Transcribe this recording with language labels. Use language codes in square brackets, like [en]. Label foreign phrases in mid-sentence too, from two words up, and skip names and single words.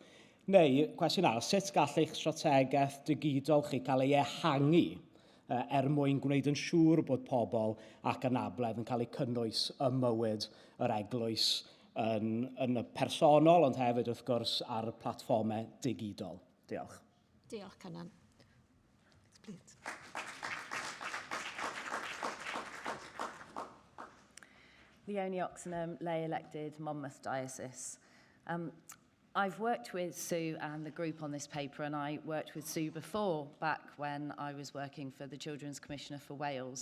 [cy] Neu, cwestiwn arall, sut gall eich strategaeth digidol chi cael ei ehangu mwyn gwneud yn siŵr bod pobl ac anabledd yn cael eu cynnwys ym mywyd yr eglwys yn y personol, ond hefyd wrth gwrs ar y platfformau digidol. Diolch. Diolch, Canan. [en] Please. Leonie Oxenham, lay-elected Monmouth Diocese. I've worked with Sue and the group on this paper, and I worked with Sue before, back when I was working for the Children's Commissioner for Wales.